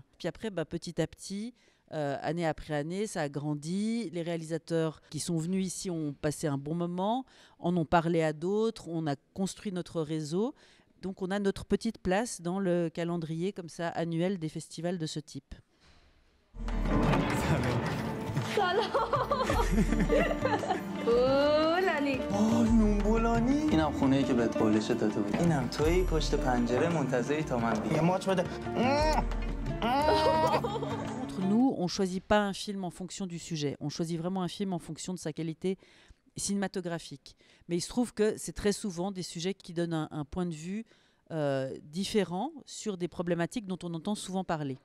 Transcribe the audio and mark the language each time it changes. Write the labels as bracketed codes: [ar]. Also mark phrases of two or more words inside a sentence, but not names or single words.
[fr] Puis après, petit à petit, année après année, ça a grandi. Les réalisateurs qui sont venus ici ont passé un bon moment, en ont parlé à d'autres, on a construit notre réseau. Donc on a notre petite place dans le calendrier comme ça annuel des festivals de ce type. [fa] بولانی نون بولانی اینم خونه‌ای که بهت قولش داده بود اینم توی پشت پنجره منتظری تا من بیام یه ماچ بده [fr] Entre nous, on ne choisit pas un film en fonction du sujet. On choisit vraiment un film en fonction de sa qualité cinématographique. Mais il se trouve que c'est très souvent des sujets qui donnent un point de vue différent sur des problématiques dont on entend souvent parler.